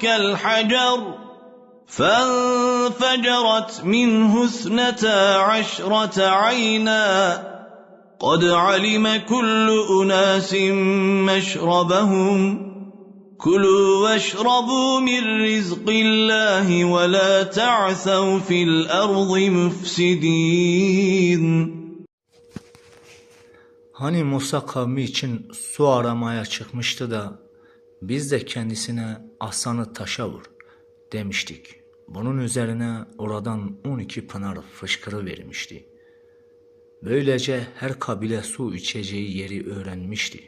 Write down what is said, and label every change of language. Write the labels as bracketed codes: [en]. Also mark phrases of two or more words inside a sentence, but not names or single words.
[ar] الْحَجَرَ فَانفَجَرَتْ مِنْهُ اثْنَتَا عَشْرَةَ عَيْنًا قَدْ عَلِمَ كُلُّ أُنَاسٍ مَّشْرَبَهُمْ كُلُوا وَاشْرَبُوا مِن رِّزْقِ اللَّهِ وَلَا تَعْثَوْا فِي الْأَرْضِ مُفْسِدِينَ. [tr] Hani Musa kavmi için su aramaya çıkmıştı da biz de kendisine asanı taşa vur demiştik. Bunun üzerine oradan 12 pınar fışkırıvermişti. Böylece her kabile su içeceği yeri öğrenmişti.